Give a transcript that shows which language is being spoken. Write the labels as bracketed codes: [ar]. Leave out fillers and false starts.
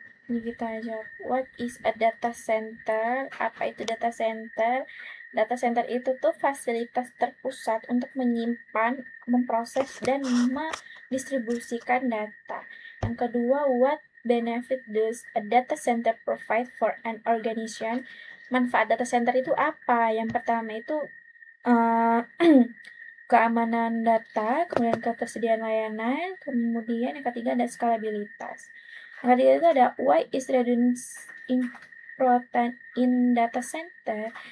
[id] ini kita jawab, what is a data center? Apa itu data center? Data center itu tuh fasilitas terpusat untuk menyimpan, memproses, dan mendistribusikan data. [en] Yang kedua, what benefit does a data center provide for an organization? [id] manfaat data center itu apa? Yang pertama itu uh, keamanan data, kemudian ketersediaan layanan, kemudian yang ketiga ada skalabilitas. [en] Yang ketiga itu ada why is redundancy important in data center?